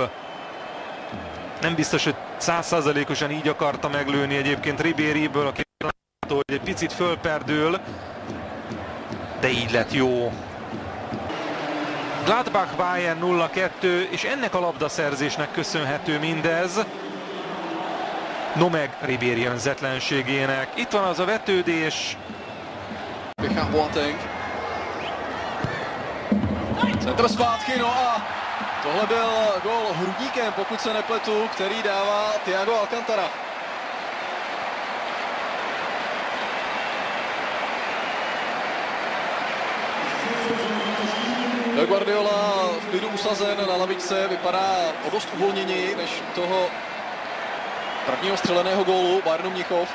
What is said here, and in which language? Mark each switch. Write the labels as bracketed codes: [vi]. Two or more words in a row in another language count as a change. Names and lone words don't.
[hu] Nem biztos, hogy 100%-osan így akarta meglőni egyébként Ribéryből, aki látható, hogy egy picit fölperdül, de így lett jó. Gladbach Bayern 0-2, és ennek a labdaszerzésnek köszönhető mindez. No meg Ribéry önzetlenségének. Itt van az a vetődés. Richard Boateng. [cs] Centr zpátky, no a tohle byl gól hrudníkem, pokud se nepletu, který dává Thiago Alcantara. Guardiola v klidu usazen na lavičce, vypadá o dost uvolněněji než toho prvního střeleného gólu Bayernu Mnichov.